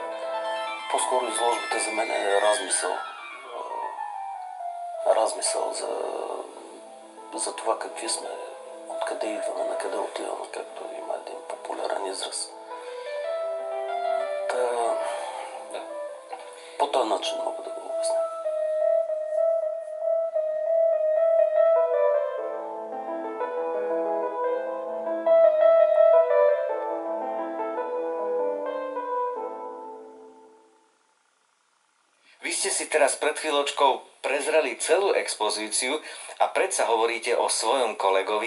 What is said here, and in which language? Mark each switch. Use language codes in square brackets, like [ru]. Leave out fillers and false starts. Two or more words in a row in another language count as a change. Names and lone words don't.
[bg] По-скоро изложбата за мен е размисъл за това какви сме, откъде идваме, на къде отиваме, както има един популярен израз. По този начин мога да го обясня. [sk] Vy ste si teraz pred chvíľočkou prezreli celú expozíciu a predsa hovoríte o svojom kolegovi.